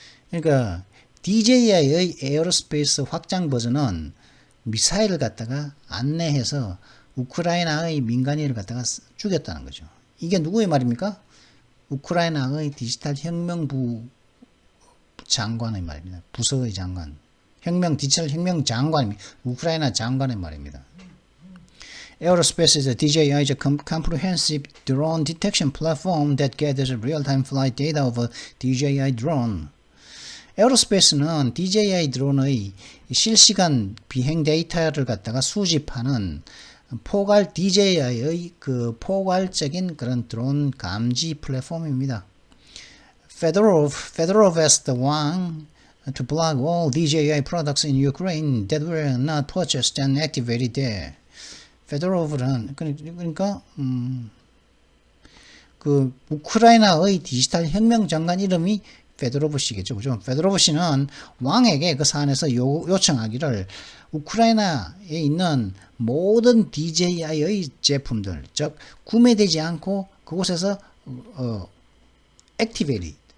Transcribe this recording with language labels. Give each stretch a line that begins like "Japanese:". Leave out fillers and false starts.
Korean: 그러니까 DJI의 에어로스페이스 확장 버전은 미사일을 갖다가 안내해서 우크라이나의 민간인을 갖다가 죽였다는 거죠. 이게 누구의 말입니까? 우크라이나의 디지털 혁명부 장관의 말입니다. 부서의 장관. 디지털 혁명 장관입니다. 우크라이나 장관의 말입니다.
English: Aerospace is a DJI's comprehensive drone detection platform that gathers real-time flight data of a DJI drone.
Korean: 에어로스페이스는 DJI 드론의 실시간 비행 데이터를 갖다가 수집하는 DJI의 그 포괄적인 그런 드론 감지 플랫폼입니다.
English: Fedorov asked Wang to block all DJI products in Ukraine that were not purchased and activated there.
Korean: 페도로브는 그러니까 그 우크라이나의 디지털 혁명 장관 이름이 페도로브 씨겠죠. 그죠? 페도로브 씨는 왕에게 그 사안에서 요청하기를 우크라이나에 있는 모든 DJI의 제품들, 즉 구매되지 않고 그곳에서 액티베이트